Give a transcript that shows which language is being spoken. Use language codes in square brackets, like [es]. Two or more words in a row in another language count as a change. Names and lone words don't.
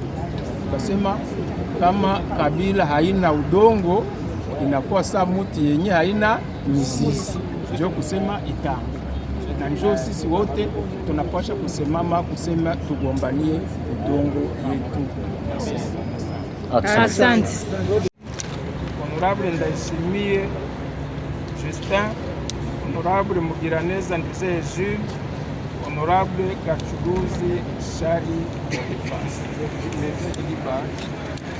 [sw] Tukasema kama kabila haina udongo inakuwa saa muti yenye haina mizizi, ndio kusema itamu. Na njoo sisi wote tunapasha kusemama kusema tugombanie udongo yetu. Asante. Honorable Ndayishimiye Justin, Honorable Mugiraneza Ndizeye Jules, Honorable Gachuguzi Shari Boniface.